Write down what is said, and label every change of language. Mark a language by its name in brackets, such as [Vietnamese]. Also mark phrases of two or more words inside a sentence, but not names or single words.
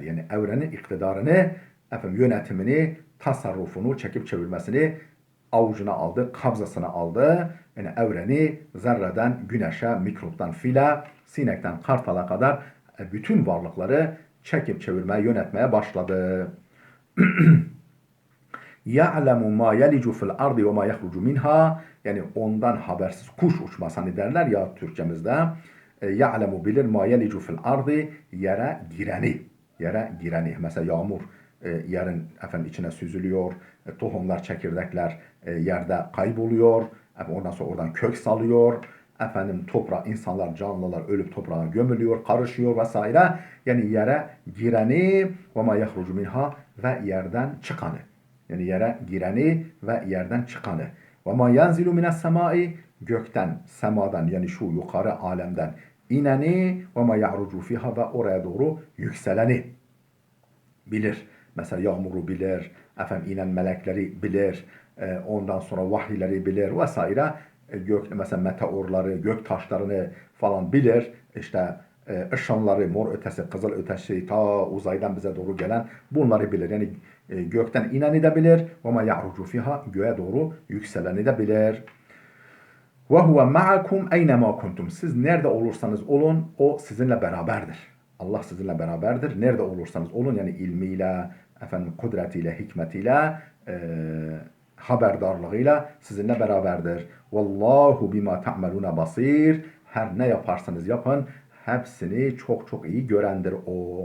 [Turkish] Yani evrenin iktidarını, yönetimini, tasarrufunu, çekip çevirmesini avucuna aldı, kabzasına aldı. Yani evreni zerreden güneşe, mikroptan file, sinekten kartala kadar bütün varlıkları çekip çevirmeye, yönetmeye başladı. [Arabic] يَعْلَمُ مَا يَلِجُ فِي الْاَرْضِ وَمَا يَخْرُجُ مِنْهَا. [Turkish] Yani ondan habersiz kuş uçmaz hani derler ya Türkçemizde. [Arabic] يَعْلَمُ bilir مَا يَلِجُ فِي الْاَرْضِ, [Turkish] yere gireni. Mesela yağmur yerin içine süzülüyor. Tohumlar, çekirdekler yerde kayboluyor. Ondan sonra oradan kök salıyor. Toprağa, insanlar, canlılar ölüp toprağa gömülüyor, karışıyor vesaire. Yani yere gireni [Arabic] وَمَا يَخْرُجُ مِنْهَا, [Turkish] ve yerden çıkanı. Yani yere gireni ve yerden çıkanı. [Arabic] وَمَا يَنْزِلُ مِنَ السَّمَاءِ, [Turkish] gökten, semadan, yani şu yukarı alemden ineni, [Arabic] وَمَا يَعْرُجُ فِيهَا, [Turkish] ve oraya doğru yükseleni bilir. Mesela yağmuru bilir, inen melekleri bilir, ondan sonra vahiyleri bilir vesaire. Mesela meteorları, gök taşlarını falan bilir. İşte ışınları, mor ötesi, kızıl ötesi, ta uzaydan bize doğru gelen bunları bilir. Yani gökten ineni de bilir. [Arabic] وَمَا يَعْرُجُ فِيهَا, [Turkish] göğe doğru yükseleni de bilir. [Arabic] وَهُوَ مَعَكُمْ اَيْنَمَا كُنْتُمْ. [Turkish] Siz nerede olursanız olun, o sizinle beraberdir. Allah sizinle beraberdir. Nerede olursanız olun, yani ilmiyle, kudretiyle, hikmetiyle, haberdarlığıyla sizinle beraberdir. [Arabic] والله بما تعملون بصير. [Turkish] Her ne yaparsanız yapın, hepsini çok çok iyi görendir o.